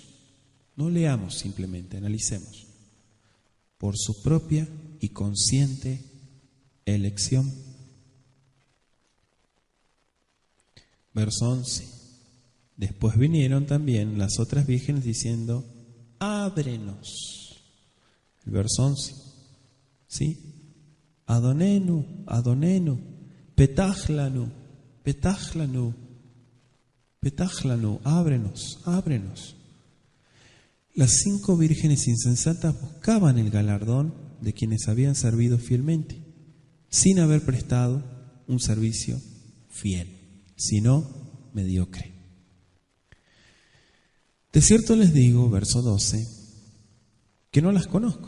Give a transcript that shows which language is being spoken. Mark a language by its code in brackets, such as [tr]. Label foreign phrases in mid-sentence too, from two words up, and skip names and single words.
[es] No leamos simplemente, analicemos. Por su propia y consciente elección. Verso 11. Después vinieron también las otras vírgenes diciendo, ábrenos. El verso 11. ¿Sí? [he] אדונינו, אדונינו, פתח לנו, פתח לנו, פתח לנו, [es] ábrenos, ábrenos. Las 5 vírgenes insensatas buscaban el galardón de quienes habían servido fielmente, sin haber prestado un servicio fiel, sino mediocre. De cierto les digo, verso 12, que no las conozco.